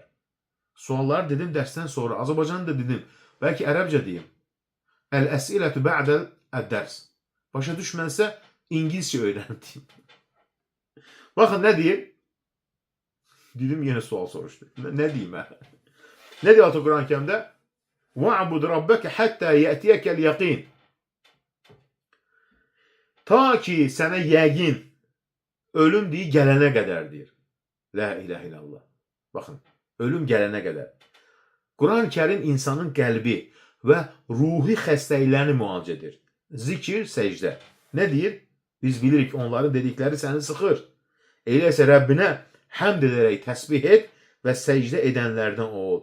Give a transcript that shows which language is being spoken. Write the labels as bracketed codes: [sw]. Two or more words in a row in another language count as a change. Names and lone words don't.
[az] Sualları dedim dərsdən sonra, Azərbaycanı da dedim, bəlkə ərəbcə deyim. [ar] الأسئلة بعد الدرس. [az] Başa düşmənsə, İngilizcə öyrəndim. Baxın, nə deyir? Dedim, yenə sual soruşdu. Nə deyim mən? Nə deyir Allah Quran-Kərimdə? [ar] وَعْبُدْ رَبَّكَ حَتَّى يَأْتِيَكَ الْيَقِينَ. [az] Ta ki, sənə yəqin, ölüm deyir, gələnə qədər deyir. [ar] لا إله إلا الله. [az] Baxın. Ölüm gələnə qədər. Quran-ı Kərim insanın qəlbi və ruhi xəstəliklərini müalicə edir. Zikir, səcdə. Nə deyir? Biz bilirik onların dedikləri səni sıxır. Eləsə Rəbbinə həmd edərək təsbih et və səcdə edənlərdən ol.